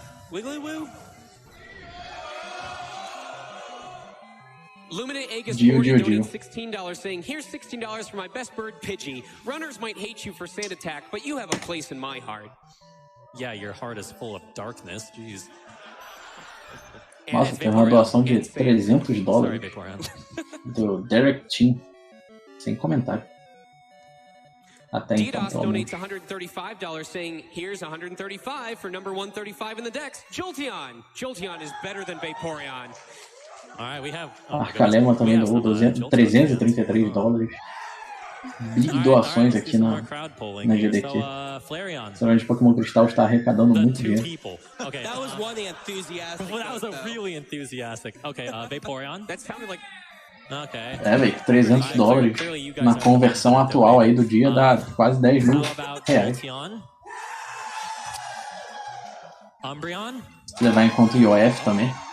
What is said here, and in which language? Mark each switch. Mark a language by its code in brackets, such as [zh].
[en] Wiggly Woo. Luminant Aegis Gio. donates $16 saying, here's $16 for my best bird, Pidgey. Runners might hate you for sand attack, but you have a place in my heart. Yeah, your heart is full of darkness. Jeez. [pt] Nossa, teve uma doação de $300 do Derek Team. Sem comentário. Até então, [en] DDoS donates $135 saying, here's $135 for number 135 in the Dex, Jolteon. Jolteon is better than Vaporeon. [pt] Arcalema também doou $333. Big doações aqui na GDQ. Será de Pokémon Cristal está arrecadando muito dinheiro. [en] That was one enthusiastic. That was a really enthusiastic. Okay, Vaporeon. That sounded like... Okay. [pt] Velho, $300 na conversão atual aí do dia dá quase 10 mil reais. [en] Umbreon? [pt] Se levar em conta o IOF também.